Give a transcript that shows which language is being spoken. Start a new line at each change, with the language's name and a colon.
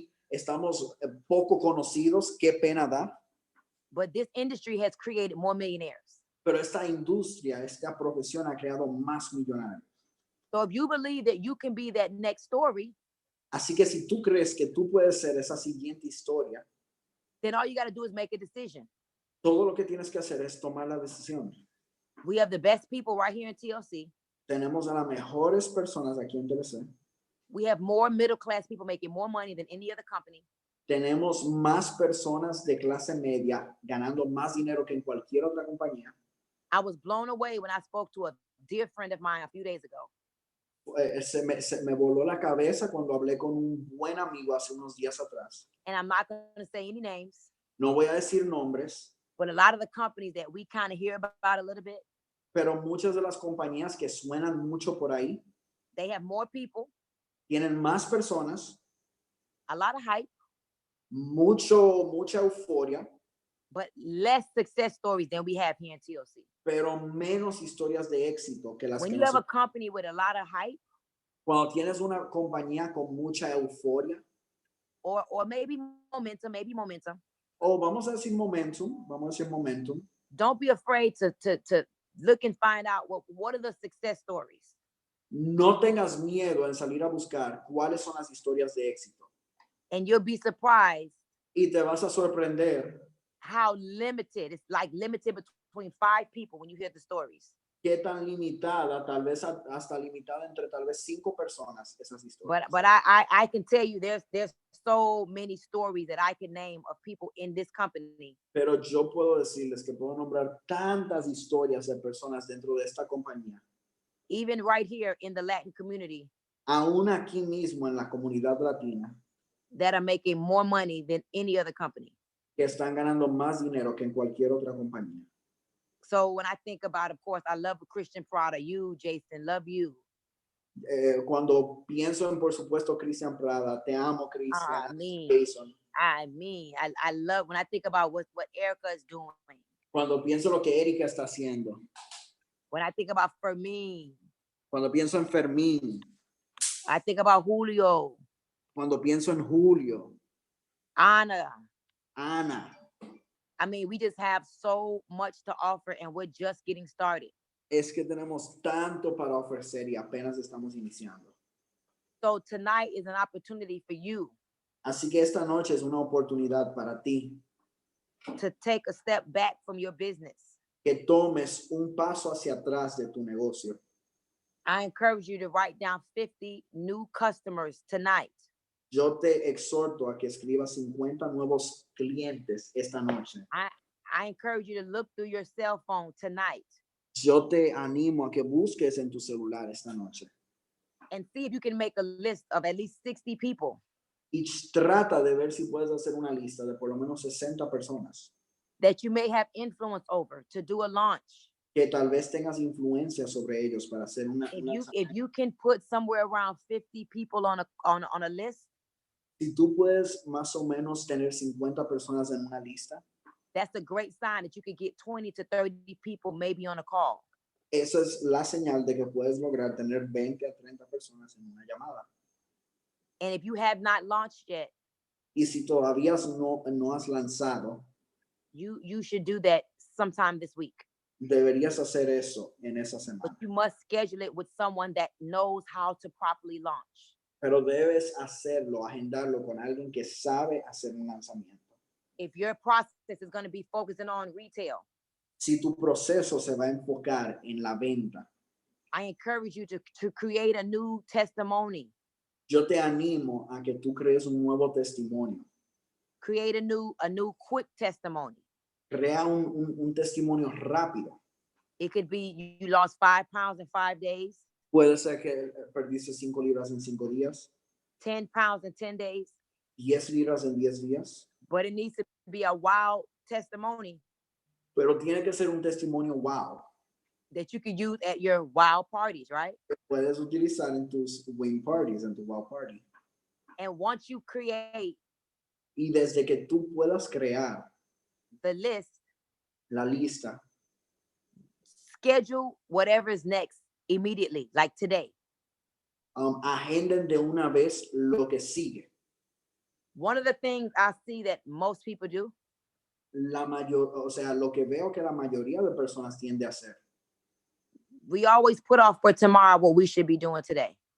Spanish: Estamos poco conocidos, qué pena da.
English: but this industry has created more millionaires.
Spanish: Pero esta industria, esta profesión ha creado más millonarios.
English: So if you believe that you can be that next story,
Spanish: Así que si tú crees que tú puedes ser esa siguiente historia,
English: then all you got to do is make a decision.
Spanish: todo lo que tienes que hacer es tomar la decisión.
English: We have the best people right here in TLC.
Spanish: Tenemos a las mejores personas aquí en TLC.
English: We have more middle class people making more money than any other company.
Spanish: Tenemos más personas de clase media ganando más dinero que en cualquier otra compañía.
English: I was blown away when I spoke to a dear friend of mine a few days ago.
Spanish: Se me voló la cabeza cuando hablé con un buen amigo hace unos días atrás.
English: And I'm not going to say any names,
Spanish: No voy a decir nombres,
English: but a lot of the companies that we kind of hear about a little bit,
Spanish: pero muchas de las compañías que suenan mucho por ahí
English: they have more people,
Spanish: tienen más personas,
English: a lot of hype,
Spanish: mucha euforia,
English: but less success stories than we have here in TLC.
Spanish: pero menos historias de éxito que las
English: When
Spanish: que
English: you have a
Spanish: nosotros.
English: company with a lot of hype,
Spanish: Cuando tienes una compañía con mucha euforia,
English: or maybe momentum,
Spanish: o vamos a decir momentum,
English: don't be afraid to look and find out what are the success stories.
Spanish: no tengas miedo en salir a buscar cuáles son las historias de éxito.
English: And you'll be surprised
Spanish: Y te vas a sorprender
English: how limited, it's like limited between 5 people when you hear the stories.
Spanish: qué tan limitada, tal vez hasta limitada entre tal vez 5 personas esas historias.
English: But I can tell you there's so many stories that I can name of people in this company
Spanish: Pero yo puedo decirles que puedo nombrar tantas historias de personas dentro de esta compañía,
English: even right here in the Latin community,
Spanish: aún aquí mismo en la comunidad latina,
English: that are making more money than any other company.
Spanish: que están ganando más dinero que en cualquier otra compañía.
English: So when I think about, of course, I love Christian Prada, you, Jason, love you.
Spanish: Cuando pienso en, por supuesto, Christian Prada, te amo, Christian, Jason.
English: I love, when I think about what Erica is doing.
Spanish: Cuando pienso lo que Erika está haciendo.
English: When I think about Fermin.
Spanish: Cuando pienso en Fermín.
English: I think about Julio.
Spanish: Cuando pienso en Julio. Ana.
English: I mean, we just have so much to offer and we're just getting started.
Spanish: Es que tenemos tanto para ofrecer y apenas estamos iniciando.
English: So tonight is an opportunity for you.
Spanish: Así que esta noche es una oportunidad para ti.
English: To take a step back from your business.
Spanish: Que tomes un paso hacia atrás de tu negocio.
English: I encourage you to write down 50 new customers tonight.
Spanish: Yo te exhorto a que escribas 50 nuevos clientes esta noche.
English: I encourage you to look through your cell phone tonight.
Spanish: Yo te animo a que busques en tu celular esta noche.
English: And see if you can make a list of at least 60 people.
Spanish: Y trata de ver si puedes hacer una lista de por lo menos 60 personas.
English: That you may have influence over to do a launch.
Spanish: Que tal vez tengas influencia sobre ellos para hacer una.
English: If you can put somewhere around 50 people on a list.
Spanish: Si tú puedes más o menos tener 50 personas en una lista.
English: That's a great sign that you could get 20 to 30 people maybe on a call.
Spanish: Esa es la señal de que puedes lograr tener 20 a 30 personas en una llamada.
English: And if you have not launched yet,
Spanish: y si todavía no has lanzado,
English: you should do that sometime this week.
Spanish: Deberías hacer eso en esa semana.
English: But you must schedule it with someone that knows how to properly launch.
Spanish: Pero debes hacerlo, agendarlo con alguien que sabe hacer un lanzamiento.
English: If your process is going to be focusing on retail,
Spanish: si tu proceso se va a enfocar en la venta,
English: I encourage you to create a new testimony.
Spanish: Yo te animo a que tú crees un nuevo testimonio.
English: Create a new quick testimony.
Spanish: Crea un testimonio rápido.
English: It could be you lost 5 pounds in 5 days.
Spanish: Puede ser que perdiste 5 libras en 5 días.
English: 10 pounds in 10 days.
Spanish: 10 libras en 10 días.
English: But it needs to be a wow testimony.
Spanish: Pero tiene que ser un testimonio wow.
English: That you could use at your wow parties, right?
Spanish: Puedes utilizar en tus wing parties, en tu wow party.
English: And once you create,
Spanish: y desde que tú puedas crear
English: the list,
Spanish: la lista,
English: schedule whatever is next immediately, like today.
Spanish: Agenden de una vez lo que sigue.
English: One of the things I see that most people do,
Spanish: o sea, lo que veo que la mayoría de personas tiende a hacer.
English: We always put off for tomorrow what we should be doing today.